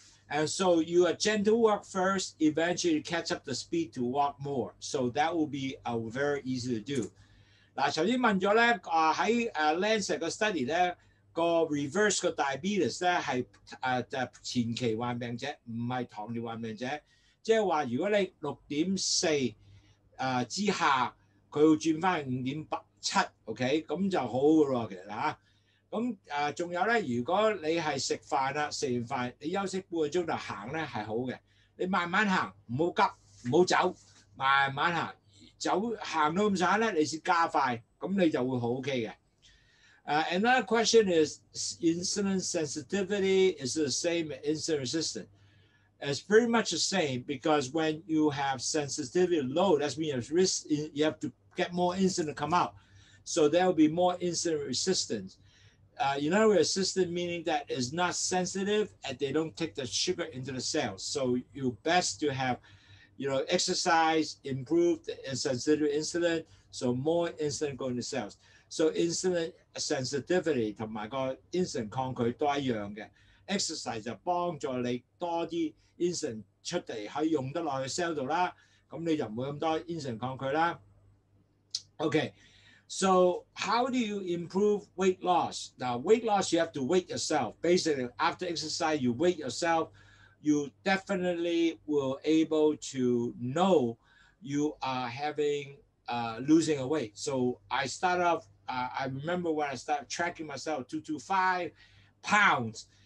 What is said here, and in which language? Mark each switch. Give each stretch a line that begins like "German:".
English: And so you are gentle walk first, eventually you catch up the speed to walk more. So that will be very easy to do.
Cantonese: 嗱，頭先問咗咧，喺Lancet 個 study 咧，個 reverse 個 diabetes 咧係前期患病者，唔係糖尿患病者。即係話，如果你6.4之下，佢會轉翻去5.7 ，OK， 咁就好嘅咯，其實嚇。咁仲有咧，如果你係食飯啦，食完飯你休息半個鐘頭行咧係好嘅。你慢慢行，唔好急，唔好走，慢慢行。行到咁上下咧，你先加快，咁你就會好 OK 嘅。
English: Another question is insulin sensitivity is the same as insulin resistance. It's pretty much the same because when you have sensitivity low, that means you have to get more insulin to come out. So there will be more insulin resistance. In other words, resistant meaning that is not sensitive and they don't take the sugar into the cells. So you best to have exercise, improve the sensitivity to insulin, so more insulin going to cells. So insulin sensitivity
Cantonese: 同埋個 insulin 抗拒都一樣嘅。 exercise 就幫助你多啲 insulin 出嚟，可以用得落去 cell 度啦，咁你就唔會咁多 insulin 抗拒啦。
English: Okay, so how do you improve weight loss? Now, weight loss, you have to weight yourself. Basically, after exercise, you weight yourself. You definitely will able to know you are having losing a weight. So I start off, I remember when I started tracking myself 225 pounds.